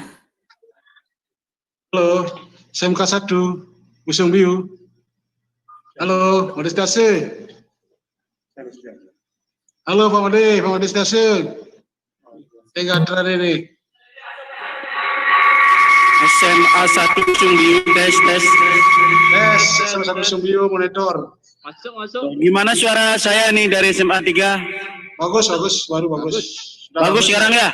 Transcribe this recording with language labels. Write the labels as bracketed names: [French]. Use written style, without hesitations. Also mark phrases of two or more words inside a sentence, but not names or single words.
[Indonesian] Halo, SMK 1 Busung Biu. Halo, Mades Dase. Halo Pak Mades Dase. Enggak ada ini. SMA 1 Busung Biu, tes. SMA 1 Busung Biu, monitor. Masuk. Gimana suara saya nih dari SMA 3? Bagus, baru bagus. Bagus sekarang ya?